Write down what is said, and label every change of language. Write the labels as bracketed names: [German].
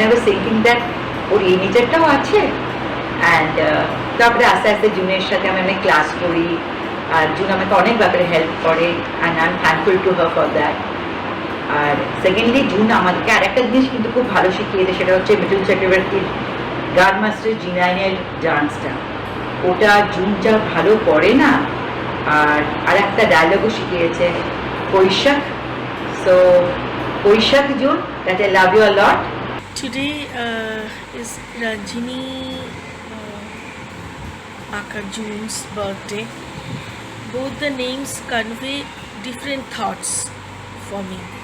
[English] I was thinking that [Bangla] ওর এই নেচারটাও আছে। And তারপরে আস্তে আস্তে জুনের সাথে আমি অনেক ক্লাস করি, আর জুন আমাকে অনেক ব্যাপারে হেল্প করে, [English] And I am thankful to her for that. [Bangla] আর secondly June আমাদেরকে আর একটা জিনিস কিন্তু খুব ভালো শিখিয়েছে, সেটা হচ্ছে মিঠুন চক্রবর্তীর গান মাস্টার জিনাইনের ডান্সটা। ওটা জুন যা ভালো করে না, আর একটা ডায়লগও শিখিয়েছে, Boishakh. So [English] Boishak June, that I love you a lot. Today is Ranjini Akajune's birthday. Both the names convey different thoughts for me.